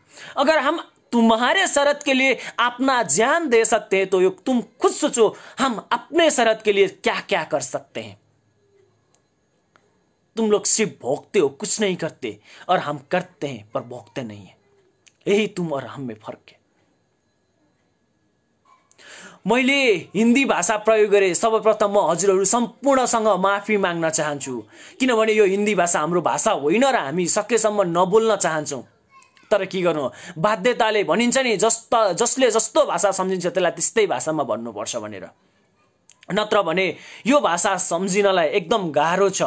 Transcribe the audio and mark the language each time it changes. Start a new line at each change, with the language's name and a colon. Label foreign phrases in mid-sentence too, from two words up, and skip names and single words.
Hindi: अगर हम तुम्हारे शरत के लिए अपना जान दे सकते हैं, तो तुम खुद सोचो हम अपने शरत के लिए क्या क्या कर सकते हैं। तुम लोग सिर्फ भोगते हो, कुछ नहीं करते, और हम करते हैं पर भोगते नहीं है। यही तुम और हम में फर्क है।
Nepali: मैले हिन्दी भाषा प्रयोग गरेँ, सर्वप्रथम म हजुरहरू सम्पूर्णसँग माफी माग्न चाहन्छु, किनभने यो हिन्दी भाषा हाम्रो भाषा होइन र हामी सकेसम्म नबोल्न चाहन्छौँ। तर के गर्नु, बाध्यताले भनिन्छ नि, जसले जस्तो भाषा सम्झिन्छ त्यसलाई त्यस्तै भाषामा भन्नुपर्छ भनेर, नत्र भने यो भाषा सम्झिनलाई एकदम गाह्रो छ।